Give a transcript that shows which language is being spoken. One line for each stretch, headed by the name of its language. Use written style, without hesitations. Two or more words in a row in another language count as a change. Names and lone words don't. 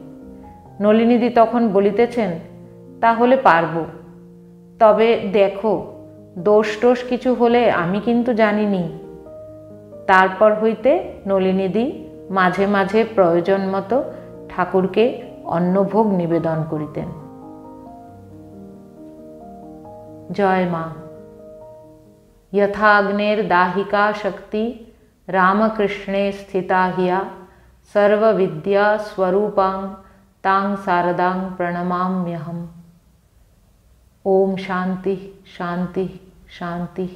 Bangla: নলিনীদি তখন বলিতেছেন, তাহলে পারবো, তবে দেখো দোষ টোষ কিছু হলে আমি কিন্তু জানিনি। তারপর হইতে নলিনীদি মাঝে মাঝে প্রয়োজন মতো ঠাকুরকে অন্নভোগ নিবেদন করিতেন। জয় মা।
Sanskrit: यथाग्नेर दाहिका शक्ति रामकृष्णे स्थिता हिया सर्वविद्या स्वरूपां तां शारदां प्रणमाम्यहम्। ओम शांति शांति शांति।